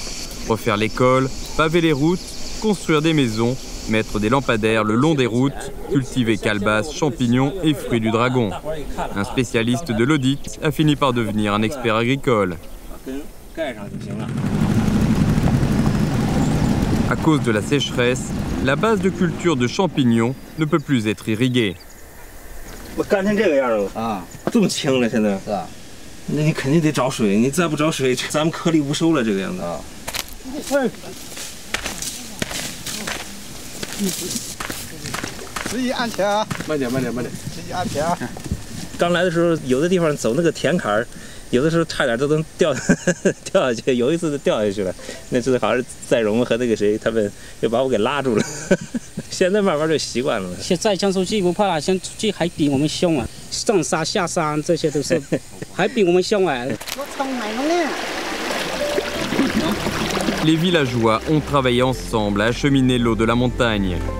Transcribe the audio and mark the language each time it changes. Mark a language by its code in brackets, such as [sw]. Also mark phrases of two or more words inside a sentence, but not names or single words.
[fr] Refaire l'école, paver les routes, construire des maisons, mettre des lampadaires le long des routes, cultiver calebasses, champignons et fruits du dragon. Un spécialiste de l'audit a fini par devenir un expert agricole. À cause de la sécheresse, la base de culture de champignons ne peut plus être irriguée. [zh] 那你肯定得找水，你再不找水，咱们颗粒无收了这个样子。注意安全啊！慢点，慢点，慢点。注意安全啊！刚来的时候，有的地方走那个田坎儿，有的时候差点都能掉下去，有一次就掉下去了。那次好像是在荣和那个谁，他们又把我给拉住了。现在慢慢就习惯了。现在江苏鸡不怕了，像鸡还比我们凶啊，上山下山这些都是，还比我们凶啊。 [fr] Les villageois ont travaillé ensemble à acheminer l'eau de la montagne.